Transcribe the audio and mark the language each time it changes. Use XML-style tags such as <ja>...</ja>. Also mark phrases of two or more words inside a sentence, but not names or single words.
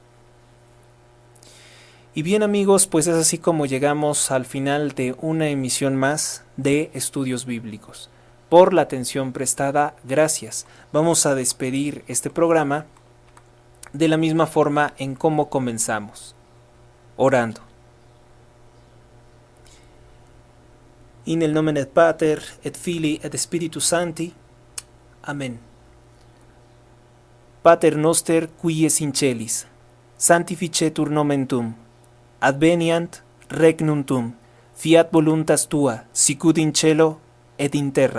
<es>Y bien amigos, pues es así como llegamos al final de una emisión más de Estudios Bíblicos. Por la atención prestada, gracias. Vamos a despedir este programa de la misma forma en cómo comenzamos, orando.</es> <la>In el nomen et Pater, et Filii, et Spiritus Sancti. Amen. Pater noster, qui es in celis, sanctificetur nomen tuum, adveniant regnum tuum, fiat voluntas tua, sicut in cielo et in terra.</la>